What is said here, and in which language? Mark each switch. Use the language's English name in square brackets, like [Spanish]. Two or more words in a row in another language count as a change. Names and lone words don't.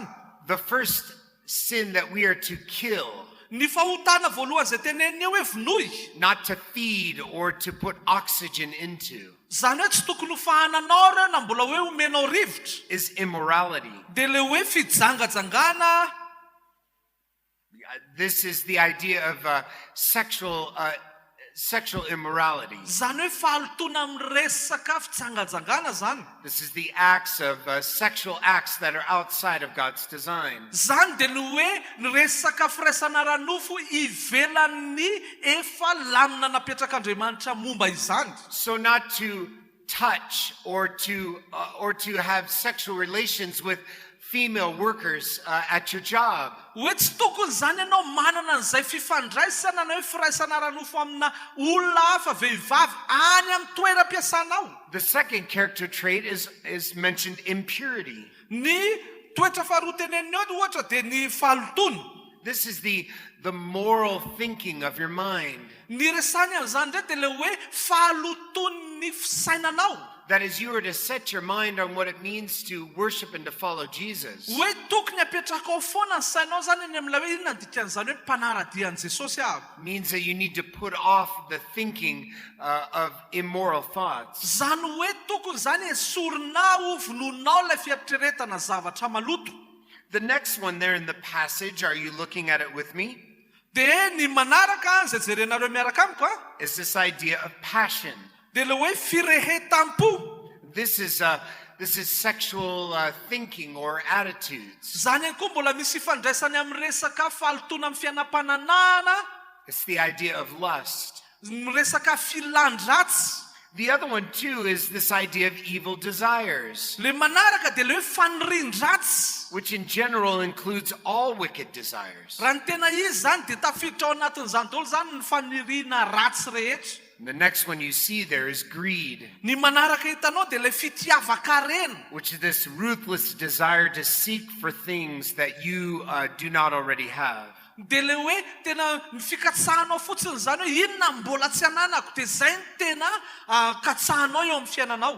[English] The first sin that we are to kill, [Malagasy] Ny fahotana voalohany zay teneniny eo hoe vinoy. [English] not to feed or to put oxygen into, [Malagasy] Zany hoe tsy tokony ho fahananao ireo na mbola hoe omenao rivotra. [English] is immorality. [Malagasy] Dia le hoe fijangajangana. [English] This is the idea of sexual immorality. [Malagasy] Zany hoe fahalotona amin'ny resaka fijangajangana zany. [English] This is the acts of sexual acts that are outside of God's design. [Malagasy] Zany dia ny hoe ny resaka firaisana ranofo ivelan'ny efa lamina napetrак'Andriamanitra momba izany. [English] So not to touch or to have sexual relations with female workers at your job. [Malagasy] Hoe tsy tokony zany ianao manana an'izay fifandraisana na hoe firaisana ranofo amina olona hafa vehivavy any amin'ny toeram-piasanao. [English] The second character trait is mentioned impurity. [Malagasy] Ny toetra faharoa teneniny eo ohatra dia ny fahalotona. [English] This is the moral thinking of your mind. [Malagasy] Ny resany amin'izany indray dia le hoe fahalotony fisainanao. [English] That is, you are to set your mind on what it means to worship and to follow Jesus. [Malagasy] Hoe tokony apetraka ao foana ny sainao zany eny amin'ilay hoe inona dikan'izany hoe mpanaradian'i Jesosy avy. [English] Means that you need to put off the thinking of immoral thoughts. [Malagasy] Zany hoe tokony zany esorinao vononao ilay fieritreretana zavatra maloto. [English] The next one there in the passage, are you looking at it with me? [Malagasy] Dia ny manaraka izay jerenareo miaraka amiko [English] Is this idea of passion. [Malagasy] dia le hoe firehetam-po. [English] This is sexual thinking or attitudes. [Malagasy] Zany ihany koa mbola misy ifandraisany amin'ny resaka fahalotona amin'ny fiainam-pananana, [English] It's the idea of lust. [Malagasy] resaka filandratsy. [English] The other one too is this idea of evil desires, [Malagasy] Le manaraka dia le hoe fanirian-dratsy. [English] which in general includes all wicked desires. [Malagasy] Raha ny tena izy zany dia tafiditra ao anatin'izany daholo zany ny faniriana ratsy rehetra. [English] The next one you see there is greed, [Malagasy] Ny manaraka hitanao dia le fitiavan-karena, [English] which is this ruthless desire to seek for things that you do not already have. [Malagasy] dia le hoe tena fikatsahanao fotsiny zany hoe inona mbola tsy ananako, dia zay ny tena katsahanao eo amin'ny fiainanao.